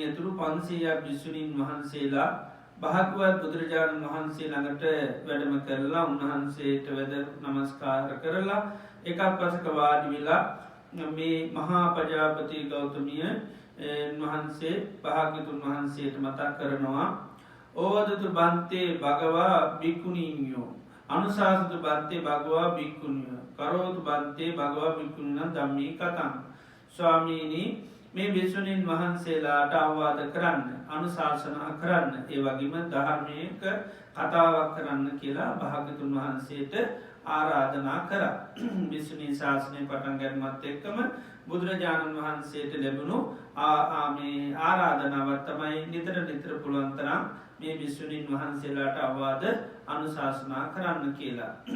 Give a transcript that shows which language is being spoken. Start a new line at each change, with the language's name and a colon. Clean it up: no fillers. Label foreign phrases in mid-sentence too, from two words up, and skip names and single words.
Sinhala: ඇතුළු 500ක් භික්ෂුණීන් වහන්සේලා භාග්‍යවත් බුදුරජාණන් වහන්සේ ළඟට වැඩම කරලා උන්වහන්සේට වැඳ නමස්කාර කරලා එකක් පසක වාඩි වෙලා මේ මහා ප්‍රජාපති ගෞතමිය වහන්සේ භාග්‍යතුන් වහන්සේට මතක් කරනවා
Pali: ඕවදතු බන්තේ භගවා භික්ඛුනීයෝ අනුශාසතු බන්තේ භගවා භික්ඛුනියෝ කරෝතු බන්තේ භගවා භික්ඛුනින ධම්මී කතං.
Sinhala: ස්වාමීනි, මේ භික්ෂුණීන් වහන්සේලාට අවවාද කරන්න, අනුශාසනා කරන්න, ඒ වගේම ධර්මයක කතාවක් කරන්න කියලා භාග්‍යතුන් වහන්සේට ආරාධනා කරා. භික්ෂුණී ශාසනය පටන් ගැනීමත් එක්කම බුදුරජාණන් වහන්සේට ලැබුණු ආරාධනාවක් තමයි නිතර පුළුවන් තරම් මේ භික්ෂුණීන් වහන්සේලාට අවවාද අනුශාසනා කරන්න කියලා.